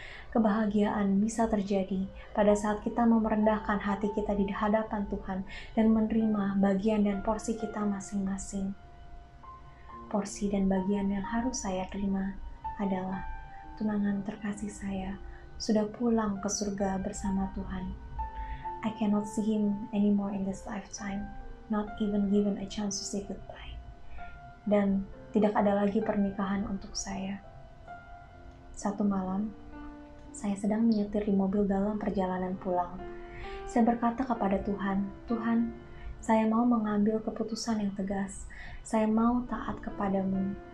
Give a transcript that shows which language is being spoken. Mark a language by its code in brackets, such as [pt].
[id] Kebahagiaan bisa terjadi pada saat kita mau merendahkan hati kita di hadapan Tuhan dan menerima bagian dan porsi kita masing-masing. Porsi dan bagian yang harus saya terima adalah tunangan terkasih saya sudah pulang ke surga bersama Tuhan. [en] I cannot see him anymore in this lifetime, not even given a chance to say goodbye. [id] Dan tidak ada lagi pernikahan untuk saya. Satu malam, saya sedang menyetir di mobil dalam perjalanan pulang. Saya berkata kepada Tuhan, Tuhan, saya mau mengambil keputusan yang tegas. Saya mau taat kepadamu.